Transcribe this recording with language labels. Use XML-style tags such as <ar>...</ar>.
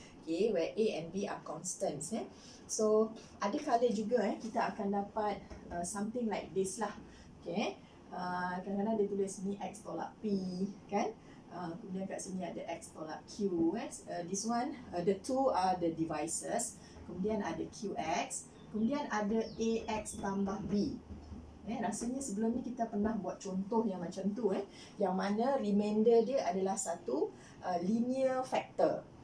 <en>Where a and b are constants.</en> <ms>So ada kala juga kita akan dapat</ms> <en>something like this</en> <ms>lah. Kadang-kadang dia tulis ni x tolak p kan. Kemudian kat sini ada x tolak q.</ms> <en>This one, the two are the divisors.</en> <ms>Kemudian ada qx. Kemudian ada ax tambah b. Rasanya sebelum ni kita pernah buat contoh yang macam tu. Yang mana remainder dia adalah satu linear factor.</ms>